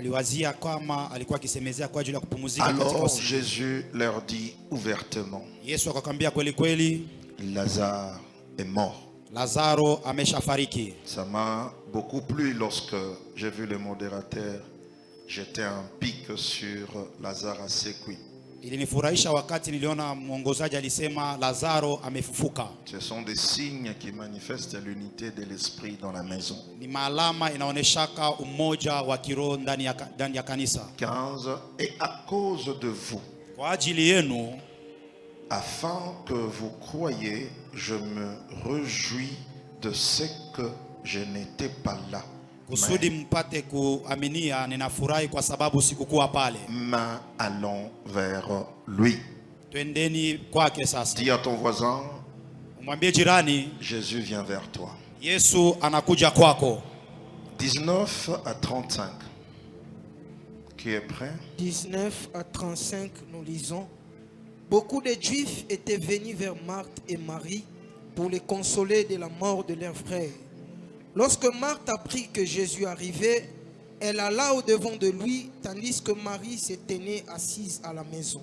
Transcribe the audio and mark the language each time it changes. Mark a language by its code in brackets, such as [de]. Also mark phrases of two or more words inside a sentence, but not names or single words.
[fr] Alors Jésus leur dit ouvertement, Lazare est mort. Ça m'a beaucoup plu lorsque j'ai vu le modérateur jeter un pic sur Lazare asekwi. [sw] Ilinifurahisha wakati niliona mwongozaji alisema Lazaro amefufuka. [fr] Ce sont des signes qui manifestent l'unité de l'esprit dans la maison. [sw] Ni maalama inaoneshaka umoja wa kiroho ndani ya kanisa. 15. [fr] Et à cause de vous, [sw] kwa ajili yenu, [fr] afin que vous croyiez, je me réjouis de ce que je n'étais pas là. [sw] Kusudi mpate kuaminia, ninafurahi kwa sababu sikukuwa pale. [fr] Mais allons vers lui. [sw] Twendeni kwake sasa. [fr] Dis à ton voisin, [sw] umwambie jirani, [fr] Jésus vient vers toi. [sw] Yesu anakuja kwako. [fr] 19 à 35. Qui est prêt? 19 à 35, nous lisons. Beaucoup de Juifs étaient venus vers Marthe et Marie pour les consoler de la mort de leur frère. Lorsque Marthe apprit que Jésus arrivait, elle alla au-devant de lui, tandis que Marie se tenait assise à la maison.